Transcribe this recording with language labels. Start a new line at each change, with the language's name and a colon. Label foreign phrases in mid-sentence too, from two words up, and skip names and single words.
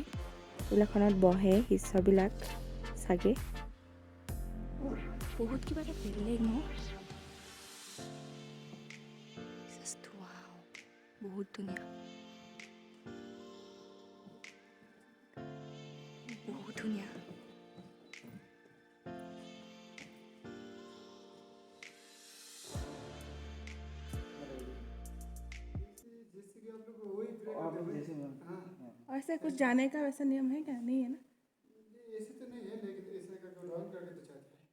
Assamese: এইবিলাকখনত বহে শিষ্যবিলাক চাগে। বহুত কিবা এটা বেলেগ ন, বহুত ধুনীয়া, বহুত ধুনীয়া।
Hindi: और ऐसा कुछ जाने का वैसा नियम है क्या? नहीं है ना? ऐसे तो नहीं है, लेकिन ऐसे करके राउंड करके तो चाहते हैं।